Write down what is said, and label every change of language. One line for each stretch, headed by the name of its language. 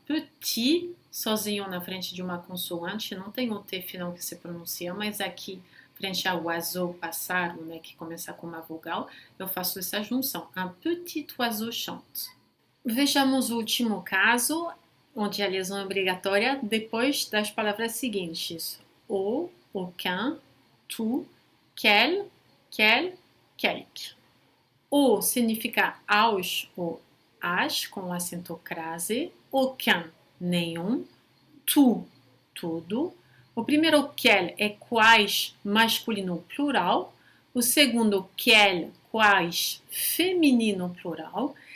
Portuguese: Petit, sozinho na frente de uma consoante, não tem o T final que se pronuncia, mas aqui, frente ao oiseau, pássaro, né, que começa com uma vogal, eu faço essa junção.
French: Un petit oiseau chante.
Portuguese: Vejamos o último caso, onde a liaison é obrigatória depois das palavras seguintes.
French: Au, aucun, tout, quel, quel, quelque.
Portuguese: O significa aos ou as, com acento crase. Aucun, nenhum. Tout, tudo. O primeiro quel é quais, masculino plural. O segundo quel, quais, feminino plural.